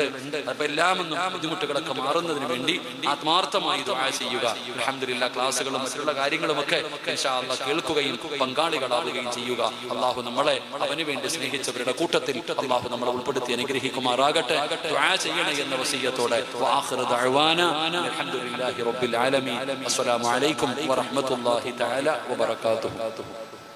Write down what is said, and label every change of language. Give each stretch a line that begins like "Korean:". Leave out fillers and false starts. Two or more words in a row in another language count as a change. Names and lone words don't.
Malayalam: അപ്പൊ എല്ലാമൊന്നും ബുദ്ധിമുട്ടുകളൊക്കെ മാറുന്നതിന് വേണ്ടി ആത്മാർത്ഥമായി ദുആ ചെയ്യുക. അൽഹംദുലില്ലാഹ് ക്ലാസ്സുകളും മറ്റുള്ള കാര്യങ്ങളുമൊക്കെ
Arabic: إن شاء الله
Malayalam: കേൾക്കുകയും പങ്കാളികളാവുകയും ചെയ്യുക. അല്ലാഹു നമ്മളെ അവന് വേണ്ടി സ്നേഹിച്ചവരുടെ കൂട്ടത്തിൽ അല്ലാഹു നമ്മളെ ഉൾപ്പെടുത്തി അനുഗ്രഹിക്കുമാറാകട്ടെ. ദുആ ചെയ്യണേ എന്ന വസിയ്യത്തോടെ
Arabic: دعوانا الحمد لله رب العالمين. السلام عليكم ورحمة الله تعالى وبركاته.